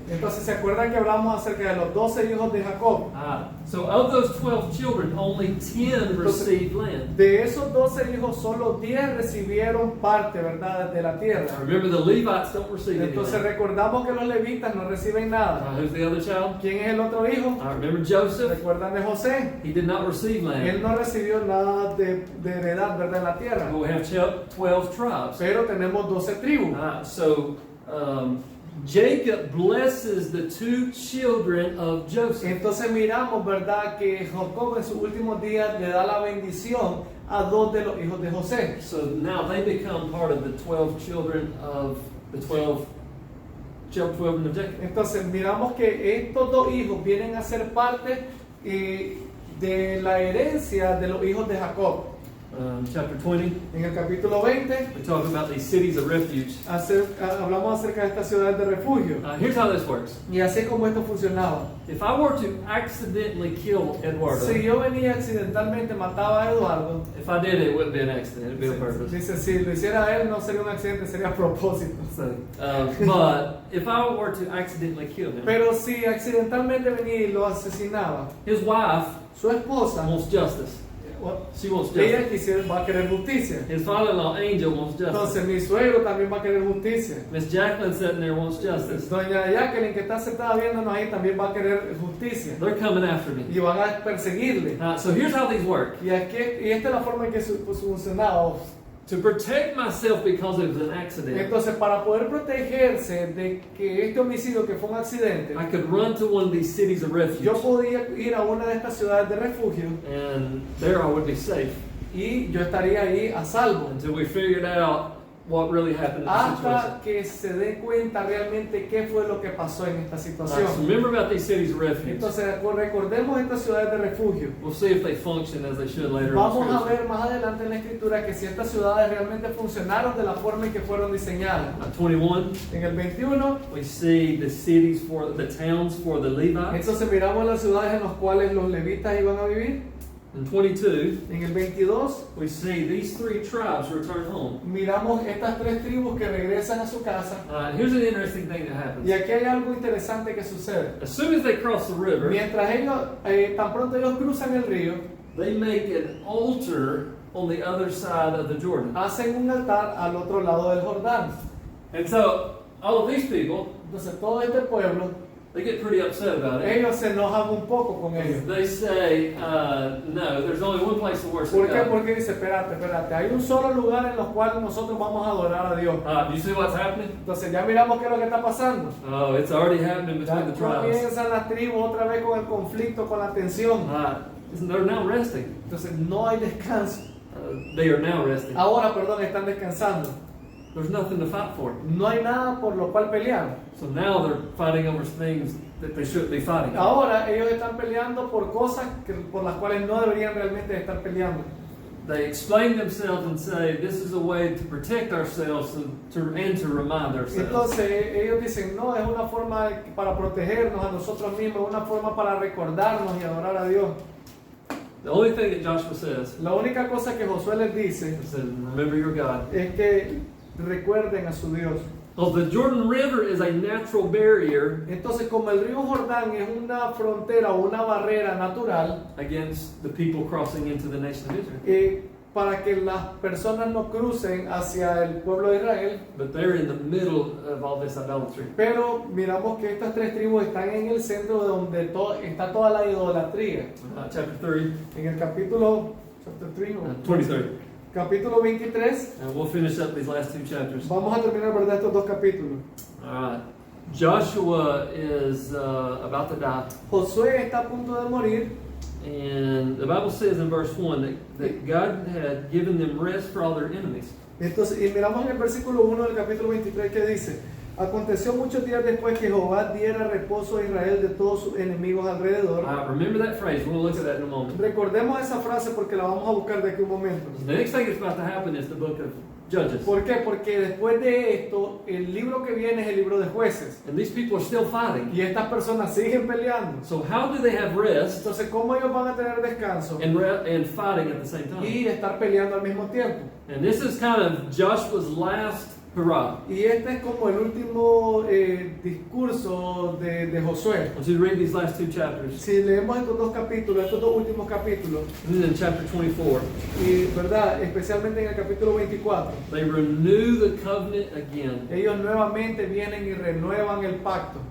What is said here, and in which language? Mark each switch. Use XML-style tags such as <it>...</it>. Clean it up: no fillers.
<es>Entonces, ¿se acuerdan que hablamos acerca de los 12 hijos de Jacob?</es> <en>So of those 12 children, only 10 received land.</en> <es>De esos 12 hijos, solo 10 recibieron parte, ¿verdad?, de la tierra.</es> <en>Remember the Levites don't receive any</en> <es>Entonces,</es> <en>land.</en> <es>recordamos que los levitas no reciben nada.</es> <en>Who's the other child?</en> <es>¿Quién es el otro hijo?</es> <en>Remember Joseph?</en> <es>¿Recuerdan de José?</es> <en>He did not receive land.</en> <es>Él no recibió nada de heredad, ¿verdad?, en la tierra.</es> <en>But we have 12 tribes.</en> <es>Pero tenemos 12 tribus.</es> <en>So Jacob blesses the 2 children of Joseph.</en> <es>Entonces miramos, ¿verdad?, que Jacob en sus últimos días le da la bendición a 2 de los hijos de José.</es> <en>So now they become part of the 12 children of the 12 children of Jacob.</en> <es>Entonces miramos que estos 2 hijos vienen a ser parte de la herencia de los hijos de Jacob.</es> <en>Chapter 20,</en> <es>En el capítulo 20</es> <en>we talk about these cities of refuge.</en> <es>hablamos acerca de estas ciudades de refugio.</es> <en>Here's how this works.</en> <es>Y así como esto funcionaba.</es> <en>If I were to accidentally kill Eduardo,</en> <es>Si yo venía accidentalmente mataba a Eduardo,</es> <en>if I did it wouldn't be an accident, it'd be on purpose.</en> <es>dice, si lo hiciera él no sería un accidente, sería a propósito.</es> <en>So, but if I were to accidentally kill him,</en> <es>Pero si accidentalmente venía y lo asesinaba,</es> <en>his wife</en> <es>su esposa,</es> <en>wants justice. She wants</en> <es>ella</es> <en>justice.</en> <es>va a querer justicia.</es> <en>His father-in-law Angel wants justice.</en> <es>Entonces mi suegro también va a querer justicia.</es> <en>Miss Jacqueline sitting there wants justice.</en> <es>Doña Jacqueline, que está sentada viéndonos ahí, también va a querer justicia.</es> <en>They're coming after me.</en> <es>Y van a perseguirle.</es> <en>So here's how these work.</en> <es>Y esta es la forma en que funcionaba.</es> <en>To protect myself because it was an accident,</en> <es>Entonces, para poder protegerse de que este homicidio que fue un accidente,</es> <en>I could run to one of these cities of refuge,</en> <es>yo podía ir a una de estas ciudades de refugio</es> <en>and there I would be safe</en> <es>y yo estaría ahí a salvo.</es> <en>until we figured out what really happened in the situation.</en> <es>Hasta que se dé cuenta realmente qué fue lo que pasó en esta</es> <en>So</en> <es>situación.</es> <en>remember about these cities of refuge.</en> <es>Entonces, recordemos estas ciudades de refugio.</es> <en>We'll see if they function as they should later</en> <es>Vamos</es> <en>on.</en> <es>a ver más adelante en la escritura que si estas ciudades realmente funcionaron de la forma en que fueron diseñadas.</es> <en>21,</en> <es>En el 21,</es> <en>we see the cities for the towns for the Levites.</en> <es>entonces miramos las ciudades en las cuales los levitas iban a vivir.</es> <en>In 22,</en> <es>En el 22,</es> <en>we see these 3 tribes return home.</en> <es>miramos estas 3 tribus que regresan a su casa.</es> <en>Here's an interesting thing that happens.</en> <es>Y aquí hay algo interesante que sucede.</es> <en>As soon as they cross the river,</en> <es>Mientras ellos, tan pronto ellos cruzan el río,</es> <en>they make an altar on the other side of the Jordan.</en> <es>hacen un altar al otro lado del Jordán.</es> <en>And so all of these people,</en> <es>Entonces todo este pueblo,</es> <en>they get pretty upset about it.</en> <es>ellos se enojan un poco con ellos.</es> <en>They say, no, there's only one place to worship</en> <es>¿Por qué?</es> <en>God.</en> <es>Porque dice, espérate, hay un solo lugar en el cual nosotros vamos a adorar a Dios.</es> <en>Do you see what's happening?</en> <es>Entonces ya miramos qué es lo que está pasando.</es> <en>Oh, it's already happening</en> <es>Ya</es> <en>between the tribes.</en> <es>comienzan las tribus otra vez con el conflicto, con la tensión.</es> <en>They're now resting.</en> <es>Entonces no hay descanso.</es> <en>They are now resting.</en> <es>Ahora, perdón, están descansando.</es> <en>There's nothing to fight for.</en> <es>No hay nada por lo cual pelear.</es> <en>So now they're fighting over things that they shouldn't be fighting.</en> <es>Ahora ellos están peleando por cosas por las cuales no deberían realmente estar peleando.</es> <en>They explain themselves and say this is a way to protect ourselves and to remind ourselves.</en> <es>Entonces ellos dicen, no, es una forma para protegernos a nosotros mismos, una forma para recordarnos y adorar a Dios.</es> <en>The only thing that Joshua says</en> <es>La única cosa que Josué les dice</es> <en>is remember your God.</en> <es>es que recuerden a su Dios.</es> <en>Well, the Jordan River is a natural barrier</en> <es>Entonces, como el río Jordán es una frontera o una barrera natural</es> <en>against the people crossing into the nation of Israel.</en> <es>Para que las personas no crucen hacia el pueblo de Israel,</es> <en>But they're in the middle of all this idolatry.</en> <es>pero miramos que estas tres tribus están en el centro de donde está toda la idolatría.</es> <en>Chapter 3,</en> <es>En el capítulo chapter 3,</es> <en>23.</en> <es>capítulo 23,</es> <en>And we'll finish up these last two chapters.</en> <es>vamos a terminar, ¿verdad?, estos dos capítulos.</es> <en>Joshua is about to die.</en> <es>Josué está a punto de morir.</es> <en>And the Bible says in verse 1 that God had given them rest for all their enemies.</en> <es>Entonces, y miramos en el versículo 1 del capítulo 23 que dice: aconteció muchos días después que Jehová diera reposo a Israel de todos sus enemigos alrededor.</es> <en>Remember that phrase. We'll look at that in a moment.</en> <es>Recordemos esa frase porque la vamos a buscar de aquí un momento.</es> <en>The next thing that's about to happen is the book of Judges.</en> <es>¿Por qué? Porque después de esto, el libro que viene es el libro de Jueces.</es> <en>And these people are still fighting.</en> <es>Y estas personas siguen peleando.</es> <en>So how do they have rest</en> <es>Entonces, ¿cómo ellos van a tener descanso</es> <en>and fighting at the same time?</en> <es>y estar peleando al mismo tiempo?</es> <en>And this is kind of Joshua's last hurrah.</en> <es>Y este es como el último discurso de Josué.</es> <en>I want you to read these last two chapters.</en> <es>Si leemos estos dos capítulos, estos dos últimos capítulos,</es> <en>And then in chapter 24,</en> <es>y verdad, especialmente en el capítulo 24,</es> <en>they renew the covenant again.</en> <es>ellos nuevamente vienen y renuevan el pacto.</es>